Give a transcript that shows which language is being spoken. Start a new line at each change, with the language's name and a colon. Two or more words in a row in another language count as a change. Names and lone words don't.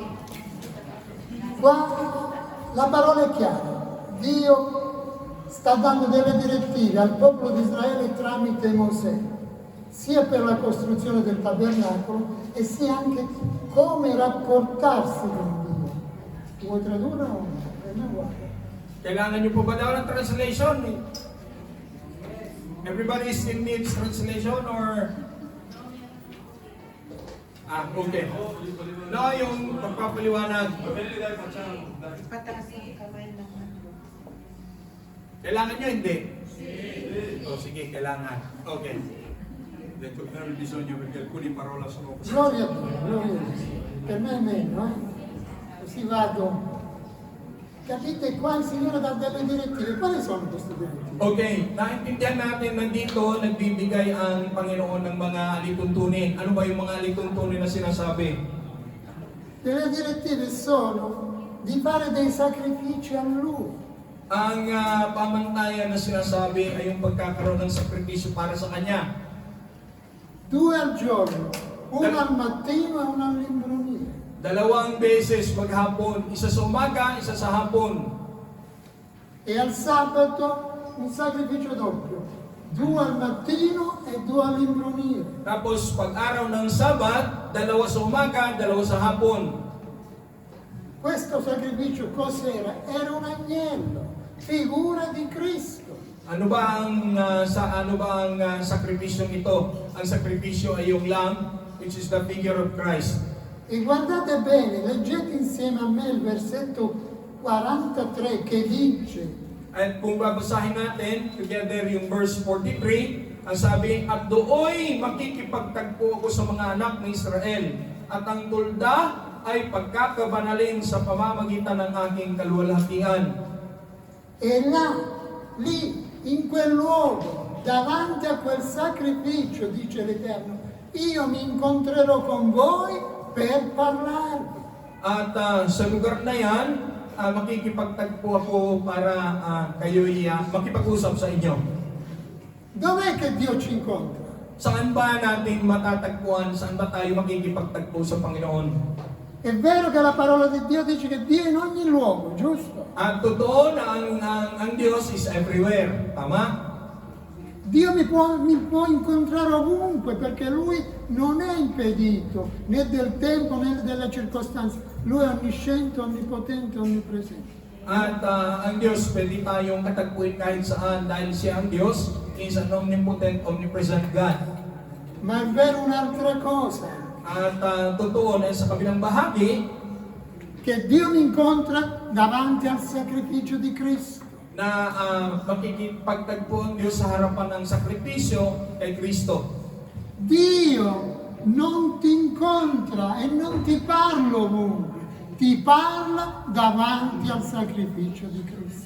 Italian: Qua la parola è chiara. Dio sta dando delle direttive al popolo di Israele tramite Mosè, sia per la costruzione del tabernacolo e sia anche come rapportarsi con Dio. Vuoi tradurre o no? me guarda.
Filipino: Kailangan nyo po ba daw ng translation?
English: Everybody still needs translation or... Okay. No,
Filipino: yung pagpapaliwanag. Pataas ang kamay ng Kailangan nyo, hindi? O sige, kailangan. Okay.
Italian: Detto che non bisogno perché alcuni parola sono così. Gloria a Dio, gloria a Dio. Per me è meno, Così vado. Capite qua il Signore dà delle direttive. Quali sono queste direttive?
Filipino: Okay, naintindihan natin nandito, nagbibigay ang Panginoon ng mga alituntunin. Ano ba yung mga alituntunin na sinasabi?
Italian: Le direttive sono di fare dei sacrifici a Lui.
Filipino: Ang pamantayan na sinasabi ay yung pagkakaroon ng sakripisyo para sa Kanya.
Italian: 2 al giorno, uno al mattino e uno all'imbrunire.
Filipino: 2 beses maghapon, isa sa umaga, isa sa hapon.
Italian: E al sabato un sacrificio doppio, 2 al mattino e 2 all'imbrunire.
Filipino: Tapos pag-araw ng Sabat, 2 sa umaga, 2 sa hapon.
Italian: Questo sacrificio cos'era? Era un agnello, figura di Cristo.
Filipino: Ano ba ang sakripisyong ito? Ang sakripisyo ay yung lamb,
English: which is the figure of Christ.
Italian: E guardate bene, leggete insieme a me il versetto 43 che dice:
Filipino: At kung babasahin natin together yung verse 43, ang sabi, at dooy makikipagtagpo ako sa mga anak ng Israel, at ang tulda ay pagkakabanalin sa pamamagitan ng aking kaluwalhatian.
Italian: E là, lì, in quel luogo, davanti a quel sacrificio, dice l'Eterno, io mi incontrerò con voi per parlarvi.
Filipino: At sa lugar na yan, makikipagtagpo ako para kayo'y makipag-usap sa inyo.
Italian: Dov'è che Dio ci incontra?
Filipino: Saan ba natin matatagpuan? Saan ba tayo makikipagtagpo sa Panginoon?
Italian: È vero che la parola di Dio dice che Dio è in ogni luogo, giusto?
Filipino: At totoo na ang Diyos
English: is everywhere.
Filipino: Tama?
Italian: Dio mi può incontrare ovunque perché Lui non è impedito né del tempo né delle circostanze. Lui è onnisciente, onnipotente, onnipresente.
Filipino: At ang Diyos, pwede tayong katagpuin kahit saan dahil siya ang Diyos
English: is an omnipotent, omnipresent God.
Italian: Ma è vero un'altra cosa,
Filipino: At totoo na sa kabilang bahagi
Italian: che Dio mi incontra davanti al sacrificio di Cristo.
Filipino: na makikipagtagpo ang Diyos sa harapan ng sakripisyo kay Kristo.
Italian: Dio non ti incontra e non ti parla ovunque, ti parla davanti al sacrificio di Cristo.